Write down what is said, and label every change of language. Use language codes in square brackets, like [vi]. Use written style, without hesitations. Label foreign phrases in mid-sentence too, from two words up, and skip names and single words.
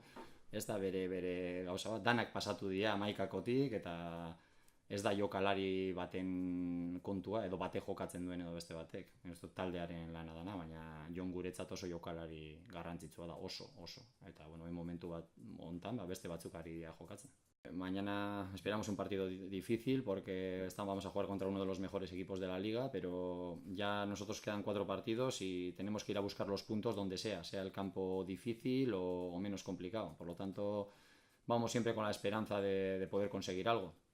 [eu] Ez da bere gauza bat, danak pasatu dira amaikakotik, eta ez da jokalari baten kontua, edo bate jokatzen duen edo beste batek. Ez dut taldearen lana dana, baina Jon guretzat oso jokalari garrantzitsua da, oso. Eta, momentu bat hontan, beste batzuk ari jokatzen. [es] Mañana esperamos un partido difícil porque vamos a jugar contra uno de los mejores equipos de la liga, pero ya nosotros quedan 4 partidos y tenemos que ir a buscar los puntos donde sea el campo difícil o menos complicado. Por lo tanto, vamos siempre con la esperanza de poder conseguir algo.